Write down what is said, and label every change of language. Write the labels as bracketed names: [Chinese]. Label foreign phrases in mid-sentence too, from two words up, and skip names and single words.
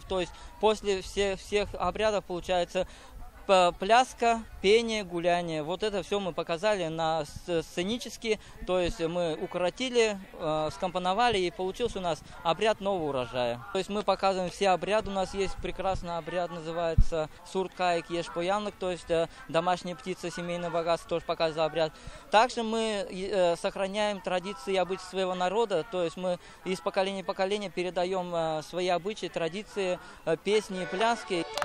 [Russian] То есть после всех обрядов получается пляска, пение, гуляние. Вот это все мы показали на сценически, то есть мы укоротили, скомпоновали, и получился у нас обряд нового урожая. То есть мы показываем все обряды. У нас есть прекрасный обряд, называется сурткаик еш поянок, то есть домашняя птица, семейное богатство, тоже показывает обряд. Также мы сохраняем традиции и обычаи своего народа, то есть мы из поколения в поколение передаем свои обычаи, традиции, песни и пляски.